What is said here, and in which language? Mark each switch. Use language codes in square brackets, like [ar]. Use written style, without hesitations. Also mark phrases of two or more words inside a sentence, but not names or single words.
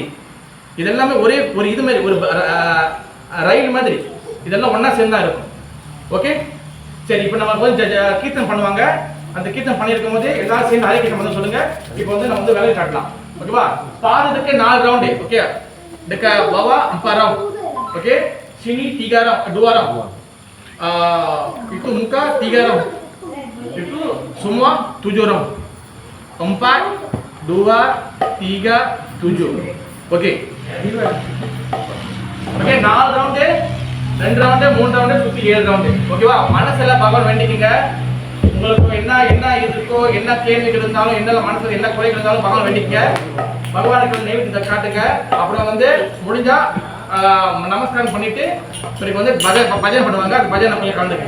[ta] இதெல்லாமே ஒரே ஒரு இது மாதிரி, ஒரு ரயில் மாதிரி, இதெல்லாம் ஒன்னா சேர்ந்தா இருக்கும். ஓகே, சரி. இப்போ நம்ம வந்து கீர்த்தனம் பண்ணுவாங்க, அந்த கீர்த்தனம் பண்ணியிருக்கும் போது எல்லாரும் சேர்ந்து ஹரே கிருஷ்ணா மட்டும் சொல்லுங்க. இப்போ வந்து நம்ம வந்து வேலையை காட்டலாம். ஓகேவா? பாதத்துக்கு 4 ரவுண்டு. ஓகே, டெக்க பவா 4 ரவுண்ட். ஓகே, [ms] sini 3 round, 2 round. Itu muka 3 round. Itu semua 7 round. 4, 2, 3, 7. Oke. [ta] Oke, 4 ரவுண்டு, 2 ரவுண்டு, 3 ரவுண்டு, சுத்தி 7 ரவுண்டு. ஓகேவா? மனசுல பகவான் வேண்டிக்கங்க. உங்களுக்கு என்ன இருக்கோ, என்ன கேள்விகள் இருந்தாலும், என்ன மனசுல என்ன குறைகள் இருந்தாலும் பகவான் வேண்டிக்கங்க. பகவானுக்கு நைவேத்தியத்தை காட்டுங்க. அப்புறம் வந்து முடிஞ்சா நமஸ்காரம் பண்ணிட்டு பிறகு வந்து பஜனை பண்ணுவாங்க, அந்த பஜனை கொஞ்சம் கலந்துக்கங்க.